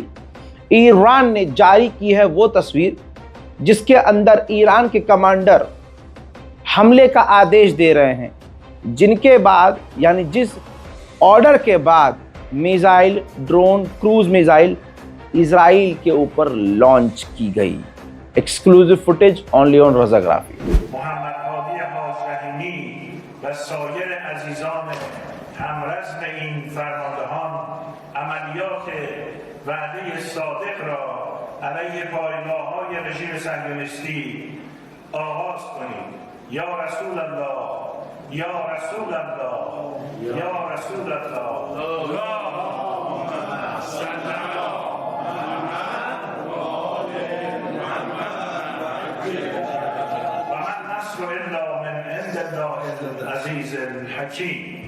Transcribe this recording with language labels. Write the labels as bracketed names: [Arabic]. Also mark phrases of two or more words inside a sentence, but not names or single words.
[Hindi] ईरान ने जारी की है वो तस्वीर जिसके अंदर ईरान के कमांडर हमले का आदेश दे रहे हैं, जिनके बाद, यानी जिस ऑर्डर के बाद मिसाइल, ड्रोन, [English] cruise missile [Hindi] इजराइल के ऊपर लॉन्च की गई। [English] exclusive footage only on रज़ाग्राफी। [Persian] و سایر عزیزان همرزم این فرماندهان عملیات وعده صادق را علیه پایگاه‌های رژیم صهیونیستی آغاز کنید. [Arabic] یا رسول الله، یا رسول الله، یا رسول الله. اللهم صل علی محمد و آل محمد. و من نصر الا من عند الله العزیز الحکیم.